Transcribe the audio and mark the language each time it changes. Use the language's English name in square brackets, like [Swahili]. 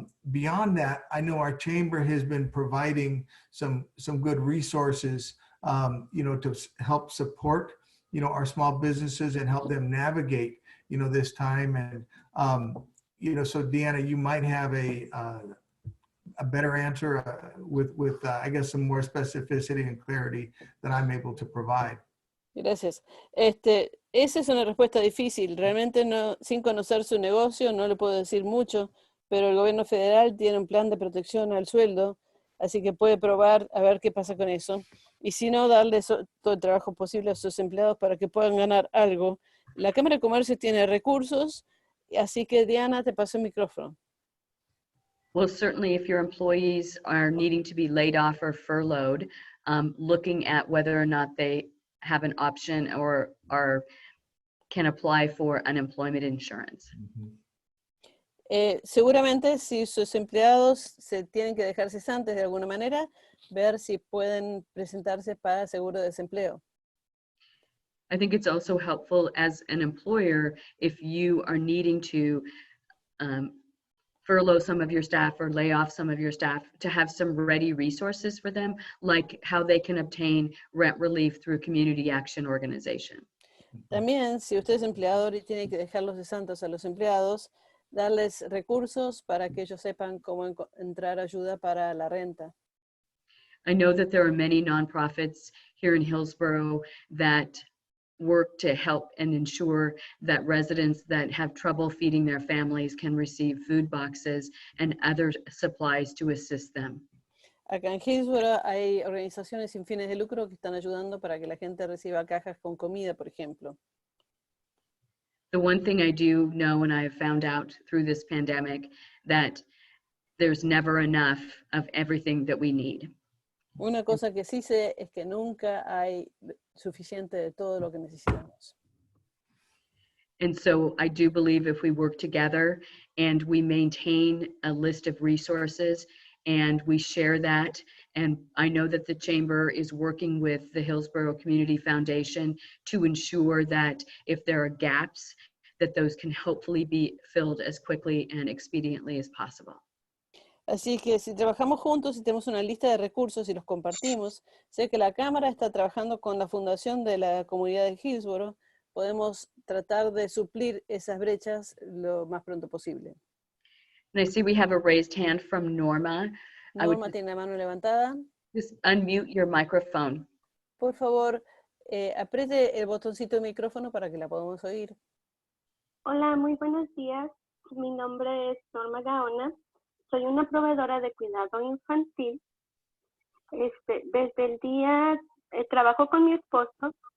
[English] Beyond that, I know our chamber has been providing some good resources, to help support, our small businesses and help them navigate, this time. And, so Deanna, you might have a better answer with I guess, some more specificity and clarity that I'm able to provide. [Spanish] Gracias. Esa es una respuesta difícil. Realmente no, sin conocer su negocio no le puedo decir mucho, pero el gobierno federal tiene un plan de protección al sueldo, así que puede probar a ver qué pasa con eso. Y si no, darle todo el trabajo posible a sus empleados para que puedan ganar algo. La Cámara de Comercio tiene recursos, así que Diana, te paso el micrófono. [English] Well, certainly if your employees are needing to be laid off or furloughed, looking at whether or not they have an option or can apply for unemployment insurance. [Spanish] Seguramente si sus empleados se tienen que dejar cesantes de alguna manera, ver si pueden presentarse para seguro de desempleo. [English] I think it's also helpful as an employer if you are needing to furlough some of your staff or lay off some of your staff, to have some ready resources for them, like how they can obtain rent relief through a community action organization. [Spanish] También, si usted es empleador y tiene que dejar los cesantes a los empleados, darles recursos para que ellos sepan cómo entrar ayuda para la renta. [English] I know that there are many nonprofits here in Hillsboro that work to help and ensure that residents that have trouble feeding their families can receive food boxes and other supplies to assist them. [Spanish] Acá en Hillsboro hay organizaciones sin fines de lucro que están ayudando para que la gente reciba cajas con comida, por ejemplo. [English] The one thing I do know, and I have found out through this pandemic, that there's never enough of everything that we need. [Spanish] Una cosa que sí sé es que nunca hay suficiente de todo lo que necesitamos. [English] And so I do believe if we work together and we maintain a list of resources and we share that, and I know that the Chamber is working with the Hillsboro Community Foundation to ensure that if there are gaps, that those can hopefully be filled as quickly and expediently as possible. [Spanish] Así que si trabajamos juntos y tenemos una lista de recursos y los compartimos, sé que la Cámara está trabajando con la Fundación de la Comunidad de Hillsboro, podemos tratar de suplir esas brechas lo más pronto posible. [English] And I see we have a raised hand from Norma. I would [Spanish] Norma tiene la mano levantada. [English] just unmute your microphone. [Spanish] Por favor, apriete el botoncito de micrófono para que la podamos oír. Hola, muy buenos días. Mi nombre es Norma Gaona. Soy una proveedora de cuidado infantil. Desde el día, trabajo con mi esposo.